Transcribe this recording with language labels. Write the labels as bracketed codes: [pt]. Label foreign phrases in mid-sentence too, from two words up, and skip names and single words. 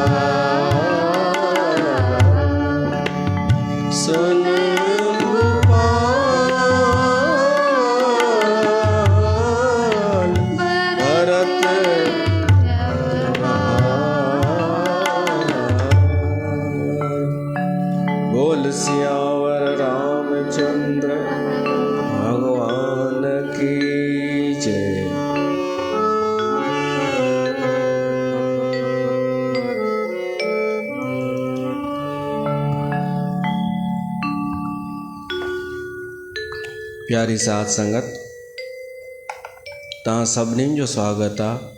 [hi] सुन भूपाल भरत बोल सियावर रामचंद्र भगवान की जय। [sd] प्यारी साथ संगत, तव्हां सभिनीनि जो स्वागत आहे।